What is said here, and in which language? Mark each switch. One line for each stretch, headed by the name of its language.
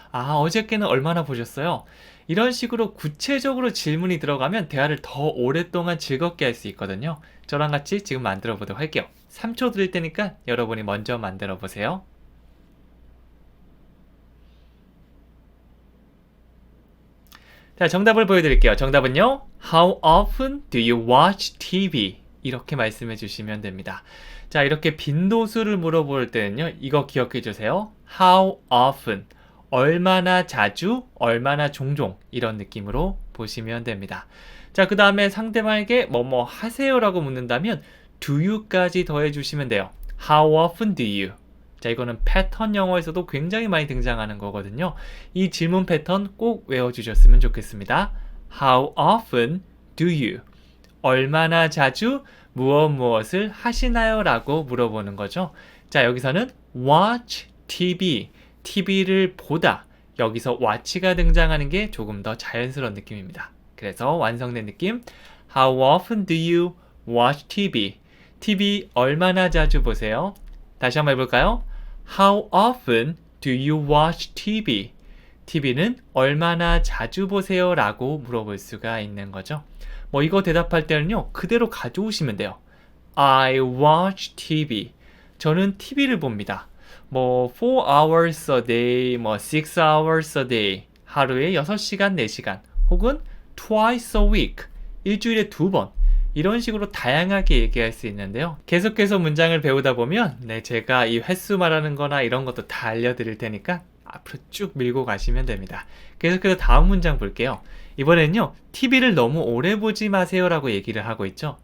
Korean: 아, 어저께는 얼마나 보셨어요? 이런 식으로 구체적으로 질문이 들어가면 대화를 더 오랫동안 즐겁게 할 수 있거든요. 저랑 같이 지금 만들어 보도록 할게요. 3초 드릴 테니까 여러분이 먼저 만들어 보세요. 자, 정답을 보여드릴게요. 정답은요.
English: How often do you watch TV?
Korean: 이렇게 말씀해 주시면 됩니다. 자, 이렇게 빈도수를 물어볼 때는요, 이거 기억해 주세요.
English: How often?
Korean: 얼마나 자주, 얼마나 종종 이런 느낌으로 보시면 됩니다. 자, 그 다음에 상대방에게 뭐뭐 하세요라고 묻는다면 do you까지 더해 주시면 돼요.
English: How often do you?
Korean: 자, 이거는 패턴 영어에서도 굉장히 많이 등장하는 거거든요. 이 질문 패턴 꼭 외워주셨으면 좋겠습니다.
English: How often do you?
Korean: 얼마나 자주 무엇을 하시나요? 라고 물어보는 거죠. 자, 여기서는 watch TV, TV를 보다. 여기서 watch가 등장하는 게 조금 더 자연스러운 느낌입니다. 그래서 완성된 느낌.
English: How often do you watch TV?
Korean: TV 얼마나 자주 보세요? 다시 한번 해볼까요?
English: How often do you watch TV?
Korean: TV는 얼마나 자주 보세요? 라고 물어볼 수가 있는 거죠. 뭐 이거 대답할 때는요, 그대로 가져오시면 돼요.
English: I watch TV.
Korean: 저는 TV를 봅니다.
English: 뭐 4 hours a day, 뭐 6 hours a day.
Korean: 하루에 6시간, 4시간.
English: 혹은 twice a week.
Korean: 일주일에 2번. 이런 식으로 다양하게 얘기할 수 있는데요. 계속해서 문장을 배우다 보면 제가 이 횟수 말하는 거나 이런 것도 다 알려드릴 테니까 앞으로 쭉 밀고 가시면 됩니다. 계속해서 다음 문장 볼게요. 이번에는요, TV를 너무 오래 보지 마세요 라고 얘기를 하고 있죠.